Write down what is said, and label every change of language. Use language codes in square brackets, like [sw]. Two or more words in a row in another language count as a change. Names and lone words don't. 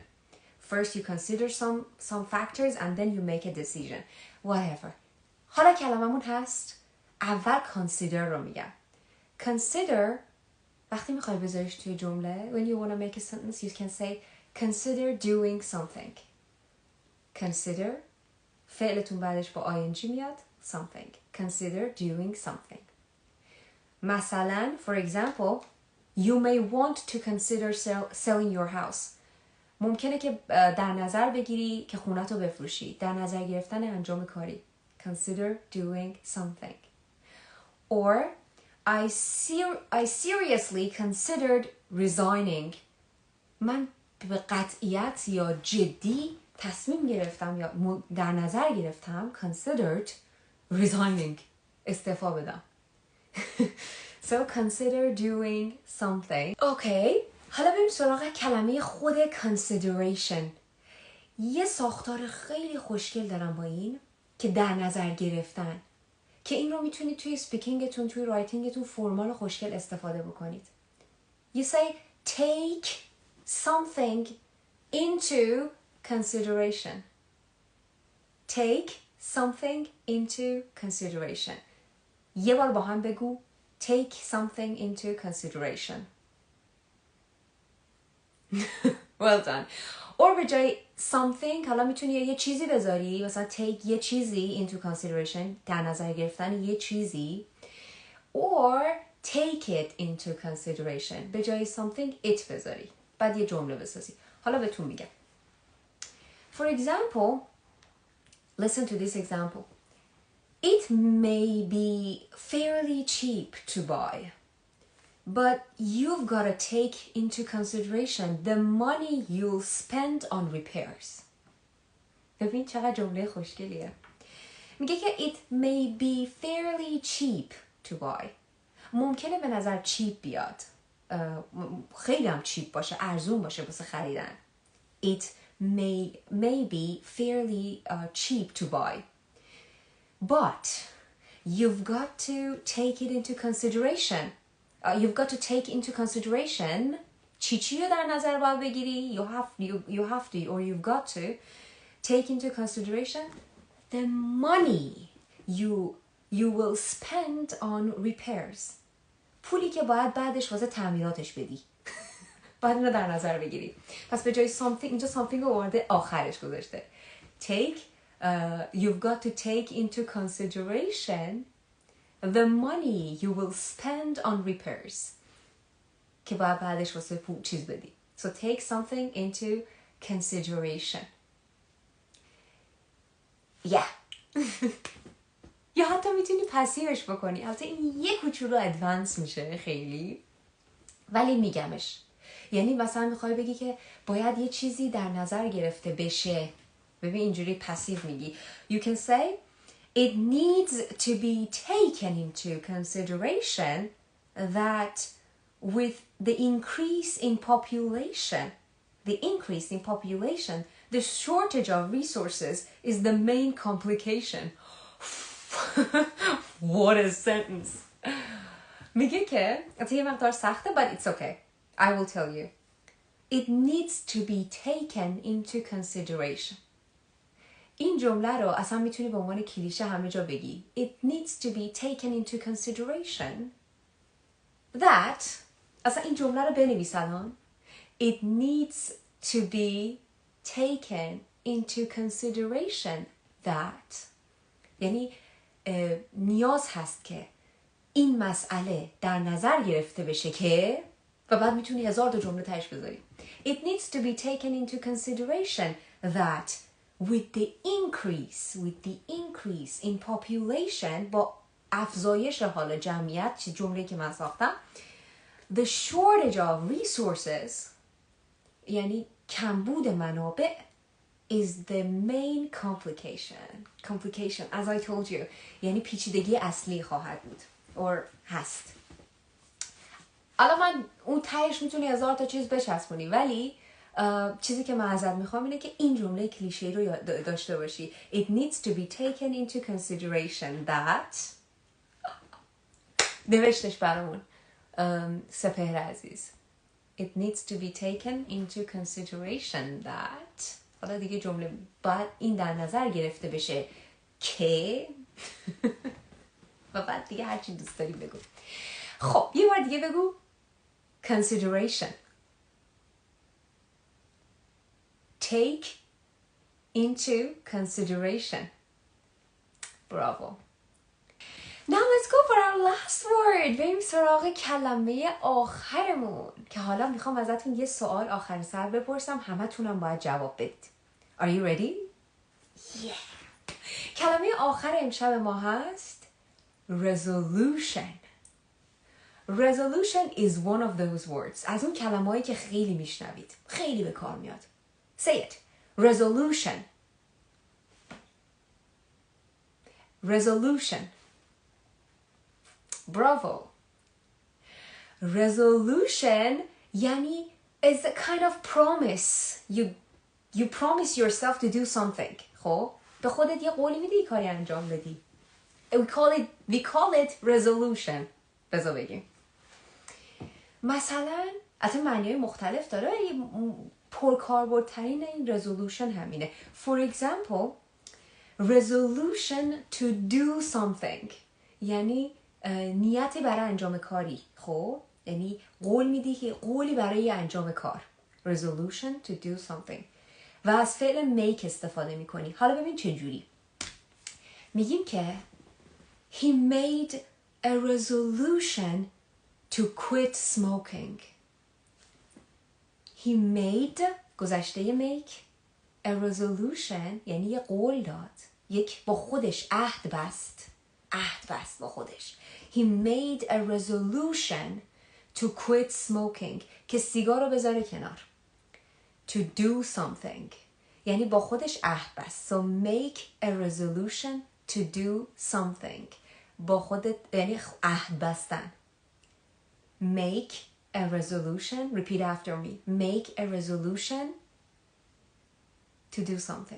[en] First you consider some factors and then you make a decision. Whatever. [fa] حالا کلممون هست. اول consider رو میگم. [en] Consider [fa] وقتی میخوای بذاریش توی جمله [en] when you want to make a sentence you can say consider doing something. [fa] Consider فعلتون بعدش با ing میاد something. [en] Consider doing something. مثلا, for example, you may want to consider selling your house. [fa] ممکنه که در نظر بگیری که خونتو بفروشی. در نظر گرفتن انجام کاری. [en] Consider doing something. Or I seriously considered resigning. [fa] من به قطعیت یا جدی تصمیم گرفتم یا در نظر گرفتم [en] considered resigning. [fa] استعفا بدم. [en] So consider doing something. [fa] Okay. حالا بریم سراغ کلمه خود consideration. یه ساختار خیلی خوشگل دارم با این که در نظر گرفتن، که این رو میتونید توی سپیکینگتون، توی رایتینگتون فرمال خوشگل استفاده بکنید. [en] You say take something into consideration. Take something into consideration. [fa] یه بار با هم بگو [en] take something into consideration. Well done. [fa] Or به جای something حالا میتونی یه چیزی بذاری، مثلا take یه چیزی [en] into consideration، [fa] در نظر گرفتن یه چیزی. [en] Or take it into consideration، [fa] به جای [en] something it [fa] بذاری، بعد یه جمله بسازی. حالا بهتون میگم. [en] For example, listen to this example. It may be fairly cheap to buy, but you've got to take into consideration the money you'll spend on repairs. [fa] ببین چقدر جمله خوشگلیه. میگه که [en] it may be fairly cheap to buy. [fa] ممکنه به نظر چیپ بیاد. خیلی هم چیپ باشه، ارزون باشه واسه خریدن. [en] It may be fairly cheap to buy. But you've got to take it into consideration. You've got to take into consideration [fa] چی رو در نظر باید بگیری. [en] You have to or you've got to take into consideration the money you will spend on repairs. [fa] پولی که باید بعدش واسه تعمیراتش بدی. باید اینو در نظر بگیری. پس به جای something اینجا something رو وارد آخرش گذاشته. [en] You've got to take into consideration the money you will spend on repairs. [fa] که باید بعدش واسه چیز بدی. [en] So take something into consideration. Yeah. [fa] یا حتی میتونی پسیوش بکنی. البته این یه کوچولو ادوانس میشه خیلی، ولی میگمش. یعنی مثلا میخوای بگی که باید یه چیزی در نظر گرفته بشه. ببین اینجوری پسیو میگی. [en] You can say it needs to be taken into consideration that with the increase in population, the shortage of resources is the main complication. What a sentence. [fa] میگه که البته یه مقدار سخته [en] but it's okay. I will tell you. It needs to be taken into consideration. [fa] این جمله رو اصلا میتونی به عنوان کلیشه همه جا بگی. [en] It needs to be taken into consideration that [fa] اصلا این جمله رو بنویس الان. [en] It needs to be taken into consideration that [fa] یعنی نیاز هست که این مسئله در نظر گرفته بشه که و بعد میتونی 1000 تا جمله تهش بذاری. [en] It needs to be taken into consideration that with the increase in population [fa] با افزایش حال جمعیت، چه جمله که من ساختم، [en] the shortage of resources [fa] یعنی کمبود منابع [en] is the main complication as I told you [fa] یعنی پیچیدگی اصلی خواهد بود [en] or هست. [fa] الان من اون تهش میتونی 1000 تا چیز بچسبونی، ولی چیزی که من ازت میخوام اینه که این جمله کلیشه‌ای رو داشته باشی. [en] It needs to be taken into consideration that [fa] نوشتش برامون سپهر عزیز. [en] It needs to be taken into consideration that [fa] حالا دیگه جمله باید این در نظر گرفته بشه که و بعد دیگه هرچی دوست داری بگو. خب یه بار دیگه بگو consideration. [en] Take into consideration. Bravo. Now let's go for our last word. [fa] بریم سراغ کلمه آخرمون که حالا میخوام ازتون یه سوال آخر سر بپرسم، همه تونم باید جواب بدید. [en] Are you ready? Yeah. [fa] کلمه آخر امشب ما هست resolution. [en] Resolution is one of those words. [fa] از اون کلمه‌ای که خیلی میشنوید، خیلی به کار میاد. [en] Say it. Resolution. Resolution. Bravo. Resolution یعنی is a kind of promise. You promise yourself to do something. [fa] خب به خودت یه قولی میدی کاری انجام بدی. [en] We call it resolution. [fa] بذار بگیم. مثلا اصلا معنی‌های مختلف داره ولی پرکاربردترین این resolution همینه. [en] For example, resolution to do something [fa] یعنی نیتی برای انجام کاری. خب یعنی قول میدی که قولی برای انجام کار. [en] Resolution to do something. [fa] و از فعل make استفاده میکنی. حالا ببین چه جوری. میگیم که [en] he made a resolution to quit smoking. He made گذشته make a resolution [fa] یعنی یه قول داد. یک با خودش عهد بست با خودش. [en] He made a resolution to quit smoking [fa] که سیگار رو بذاره کنار. [en] To do something [fa] یعنی با خودش عهد بست. [en] So make a resolution to do something [fa] با خودت یعنی عهد بستن. [en] Make a resolution. Repeat after me. Make a resolution to do something.